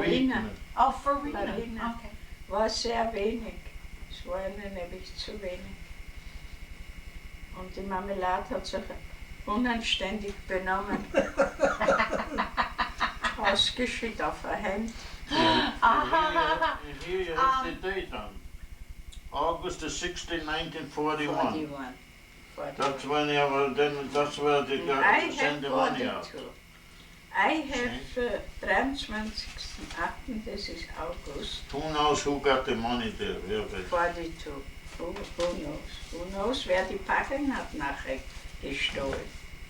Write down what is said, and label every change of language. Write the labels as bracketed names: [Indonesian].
[English] Wheatman. Oh, farina. Farina. Okay. [German] War sehr wenig. Es war ihnen nämlich zu wenig. Und die Marmelade hat sich unanständig benommen. Ausgeschüttet auf ein Hemd. [English] Here you have the date on. August the 16th, 1941. 41. That's when that's where they I got to send the have money out. 42. I have 23.8. This is August. Who knows who got the money there? 42. Who knows? Who knows, [German] wer die Packung hat nachher gestohlen.